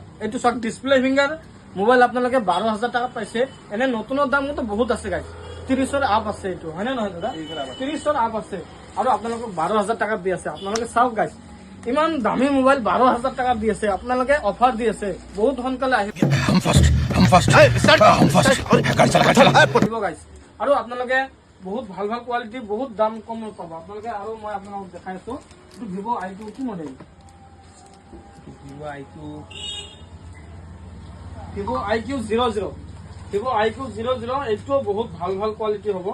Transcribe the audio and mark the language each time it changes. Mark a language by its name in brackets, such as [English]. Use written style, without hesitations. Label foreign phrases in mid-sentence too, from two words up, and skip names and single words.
[Assamese] এইটো চাওক [English] display finger mobile [Assamese] আপোনালোকে 12,000 টকাত পাইছে। এনে নতুনৰ দাম কিন্তু বহুত আছে গাইছ, 30ৰ আপ আছে এইটো, হয়নে নহয় দাদা? 30ৰ আপ আছে আৰু আপোনালোকক 12,000 টকাত দি আছে। আপোনালোকে চাওক গাইছ, ইমান দামী মোবাইল 12,000 টকাত দি আছে, আপোনালোকে অফাৰ দি আছে। বহুত সোনকালে আহিব [Hindi] हम फर्स्ट गाड़ी चला [Assamese] গাইছ। আৰু আপোনালোকে বহুত ভাল ভাল কোৱালিটি, বহুত দাম কমত পাব আপোনালোকে। আৰু মই আপোনালোকক দেখাই আছো, এইটো ভিভ' i2 কি মডেল? Vivo i2 ভিভ' iQ00, ভিভ' iQ00 এইটো বহুত ভাল ভাল কোৱালিটি হ'ব।